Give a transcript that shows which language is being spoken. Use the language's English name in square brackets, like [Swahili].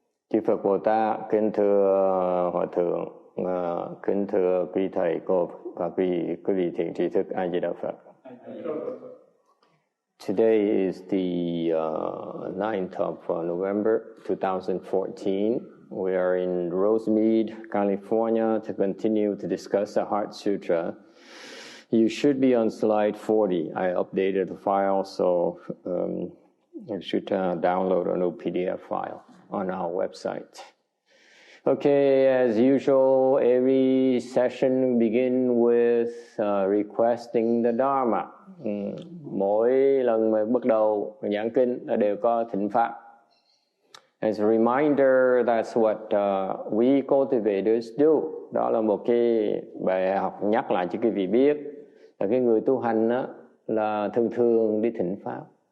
[Vietnamese] Chư Phật Bồ Tát, kính thưa Hòa Thượng, kính thưa quý thầy cô và quý vị thiện tri thức, A Di Đà Phật. [English] Today is the 9th of November 2014. We are in Rosemead, California to continue to discuss the Heart Sutra. You should be on slide 40. I updated the file, so you should download a new PDF file on our website. Okay, as usual, every session begin with requesting the Dharma. [Vietnamese] Mỗi lần mà bắt đầu giảng kinh là đều có thỉnh pháp. [English] As a reminder, that's what we cultivators do. [Vietnamese] Đó là một cái bài học nhắc lại cho quý vị biết là cái người tu hành đó, là thường thường đi thỉnh pháp.